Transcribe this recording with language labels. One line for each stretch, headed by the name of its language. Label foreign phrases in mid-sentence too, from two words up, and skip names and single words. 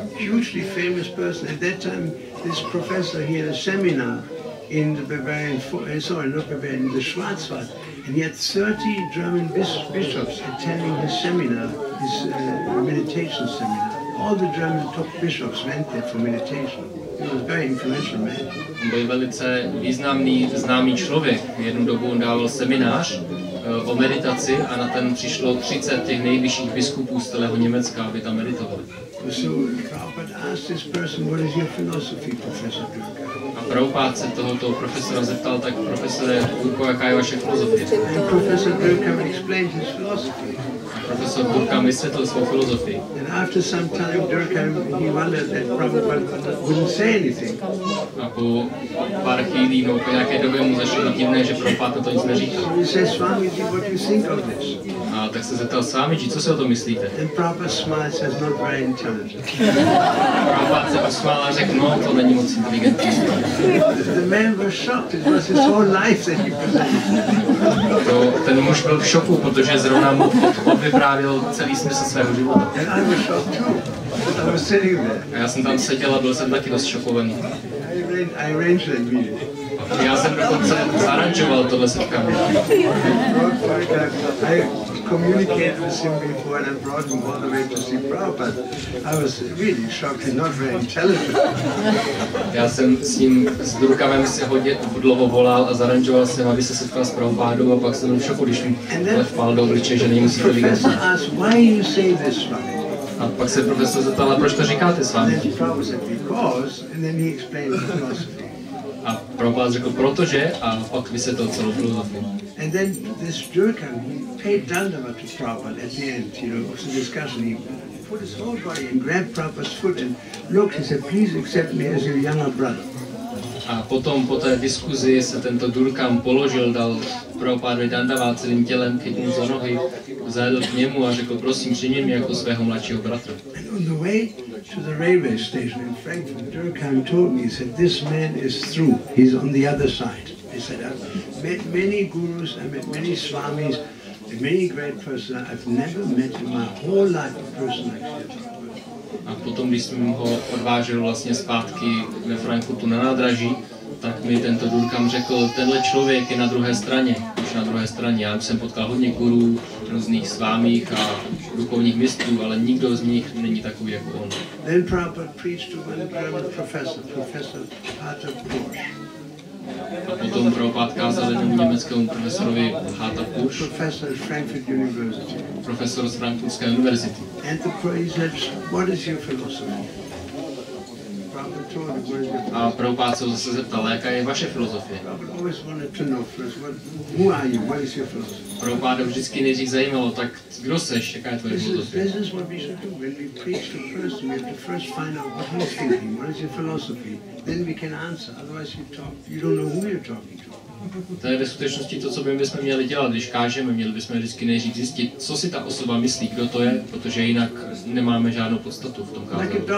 English: Hugely famous person. At that time, this professor, he had a seminar in the Bavarian, in the Schwarzwald, and he had 30 German bishops attending his seminar, his meditation seminar. All the German top bishops went there for meditation. He was a very influential man.
Czech: On byl velice významný, známý člověk. Jednu dobu on dával seminář o meditaci a na ten přišlo 30 těch nejvyšších biskupů z celého Německa, aby tam meditovali.
English: So Prabhupada asked this person, "What is your philosophy, Professor Durkheim?"
Czech: A Prabhupada se tohoto profesora zeptal, tak profesore Durko, jaká je vaše filozofie?
English: And Professor Durkheim explained his philosophy.
Czech: A profesor Durkheim vysvětlil svou filozofii.
English: And after some time, Durkheim, he wondered that Prabhupada wouldn't say anything.
Czech: A po pár chvílí, po nějaké době mu začalo divné, že Prabhupada to nic neříkal.
English: So he says, "Swamiji, what do you think of this?"
Czech: A tak se zeptal Swamiji, co si o tom myslíte?
English: And Prabhupada smiled, says, "Not very intelligent."
Czech: Prabhupada se usmál a řekl, no, to není moc inteligentní.
English: The man was shocked. It was his whole life that he presented.
Czech: Ten muž byl v šoku, protože zrovna mu odvyprávěl celý smysl svého života.
English: And I was shocked too. I was sitting there.
Czech: A já jsem tam seděl a byl jsem taky dost šokovaný.
English: I arranged that meeting.
Czech: Já jsem dokonce zaranžoval tohle setkání.
English: I communicated with him before and I brought him all the way to see Prabhupada. I was really shocked and not very intelligent.
Czech: Já jsem s ním, s Durkheimem si hodně dlouho volal a zaranžoval jsem, aby se setkal s Prabhupádou, a pak jsem byl v šoku, když mi vpál do obličeje, že nejmusí inteligentní.
English: Professor asked, "Why you say this, Swami?"
Czech: A pak se profesor zeptal, proč to říkáte s vámi? A Prabhupada řekl, protože, a pak vysvětlil celou filozofii.
English: And then this Durkheim, he paid dandavat to Prabhupada at the end, of the discussion. He put his whole body and grabbed Prabhupada's foot and looked, he said, "Please accept me as your younger brother."
Czech: A potom po té diskuzi se tento Durkheim položil, dal Prabhupádovi dandavat celým tělem, chytnul za nohy, zajel k němu a řekl, prosím, přijmi mě jako svého mladšího bratra.
English: And on the way to the railway station in Frankfurt, Durkheim told me, he said, "This man is through. He's on the other side." He said, "I've met many gurus, I met many swamis, many great persons. I've never met in my whole life a person like that."
Czech: A potom, když jsem ho odvážel vlastně zpátky ve Frankfurtu na nádraží, tak mi tento Durkheim řekl, tenhle člověk je na druhé straně, už na druhé straně. Já jsem potkal hodně gurů, různých svámích a duchovních mistrů, ale nikdo z nich není takový jako on.
English: Then Prabhupada preached to one German professor, Professor Prabhu.
Czech: A potom Prabhupada kázal jednomu německému profesorovi Hata Push, profesor z Frankfurtské univerzity.
English: And he said, "What is your philosophy?"
Czech: A Prabhupada se zase zeptal, jaká je vaše filozofie. Prabhupada vždycky nejdřív zajímalo, tak kdo seš, jaká je tvoje filozofie? To je ve skutečnosti to, co bychom měli dělat, když kážeme, měli bychom vždycky nejdřív zjistit, co si ta osoba myslí, kdo to je, protože jinak nemáme žádnou podstatu v tom kázání.